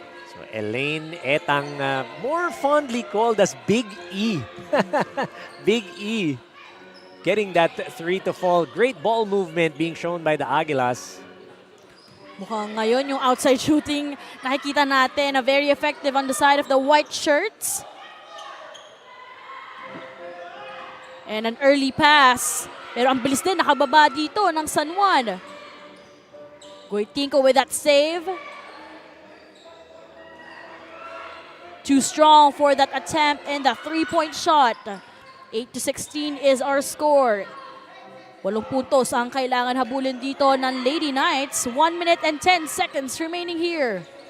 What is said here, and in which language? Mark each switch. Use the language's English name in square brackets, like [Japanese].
[English] So Elaine Etang, more fondly called as Big E. Big E. Getting that 3 to fall. Great ball movement being shown by the Aguilas. [Filipino] Mukhang ngayon yung outside shooting, nakikita natin na [English] very effective on the side of the white shirts. And an early pass. [Filipino] Pero ang bilis din, nakababa dito ng San Juan. [English] Guitinco with that save. Too strong for that attempt and the 3-point shot. 8-16 is our score. [Filipino] 8 puntos ang kailangan habulin dito ng Lady Knights. [English] 1 minute and 10 seconds remaining here.